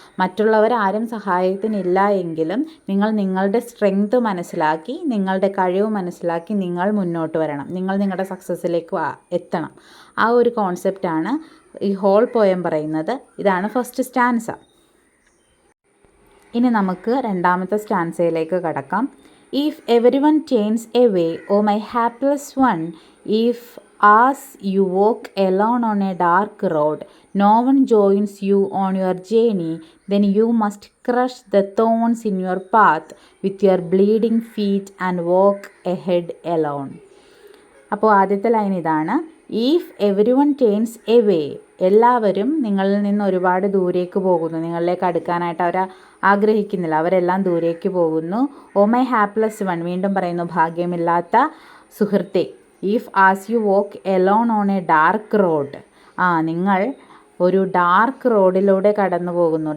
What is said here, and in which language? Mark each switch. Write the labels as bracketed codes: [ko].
[ml] മറ്റുള്ളവരാരും സഹായത്തിനില്ല എങ്കിലും നിങ്ങൾ നിങ്ങളുടെ സ്ട്രെങ്ത് മനസ്സിലാക്കി, നിങ്ങളുടെ കഴിവ് മനസ്സിലാക്കി നിങ്ങൾ മുന്നോട്ട് വരണം, നിങ്ങൾ നിങ്ങളുടെ സക്സസ്സിലേക്ക് എത്തണം. ആ ഒരു കോൺസെപ്റ്റാണ് ഈ ഹോൾ പോയം പറയുന്നത്. ഇതാണ് ഫസ്റ്റ് സ്റ്റാൻസ. ഇനി നമുക്ക് രണ്ടാമത്തെ സ്റ്റാൻസയിലേക്ക് കടക്കാം. [en] If every one turns away, oh my hapless one, if as you walk alone on a dark road, no one joins you on your journey, then you must crush the thorns in your path with your bleeding feet and walk ahead alone. [ml] അപ്പോൾ ആദ്യത്തെ line ഇതാണ്. [en] if every one turns away, [ml] എല്ലാവരും നിങ്ങളിൽ നിന്ന് ഒരുപാട് ദൂരേക്ക് പോകുന്നു, നിങ്ങളിലേക്ക് അടുക്കാനായിട്ട് അവർ ആഗ്രഹിക്കുന്നില്ല, അവരെല്ലാം ദൂരേക്ക് പോകുന്നു. [en] oh my hapless one, [ml] വീണ്ടും പറയുന്നു, ഭാഗ്യമില്ലാത്ത സുഹൃത്തെ. [en] if as you walk alone on a dark road, [ml] നിങ്ങൾ ഒരു ഡാർക്ക് റോഡിലൂടെ കടന്നു പോകുന്നു.